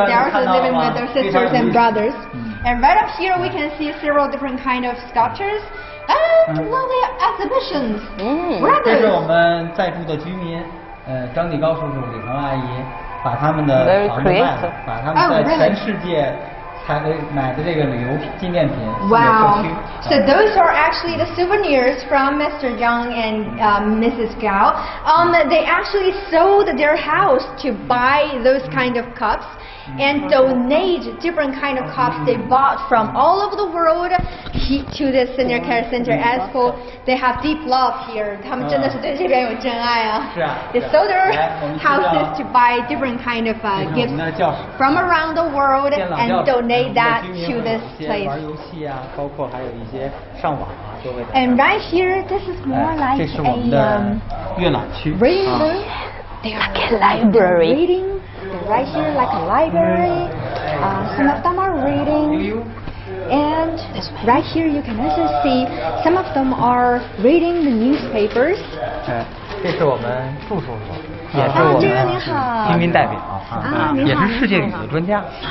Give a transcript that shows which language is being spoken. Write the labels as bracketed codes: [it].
[en] They're also living with their sisters and brothers. And right up here, we can see several different kind of sculptures and lovely exhibitions. [zh] 这是我们在住的居民，张继高叔叔、李红阿姨，把他们的房子卖了，把他们在全世界。买的这个旅游纪念品。 [en] Wow! So those are actually the souvenirs from Mr. Zhang and Mrs. Gao. They actually sold their house to buy those kind of cups and donate different kind of cups they bought from all over the world to the senior care center. As for they have deep love here. [zh] 他们真的是对这边有真爱啊。是啊。 [en] They sold their houses to buy different kind of gifts from around the world and donate that to this place. [zh] 玩游戏啊，包括还有一些上网啊，都会。 [en] And right here, this is more like [zh] 这是我们的阅览区。 [en] Reading room. They are like a library. Reading. They're right here like a library. Some of them are reading. And right here you can also see some of them are reading the newspapers. [zh] 这是我们祝叔叔，也是我们居民代表啊，也是世界语的专家。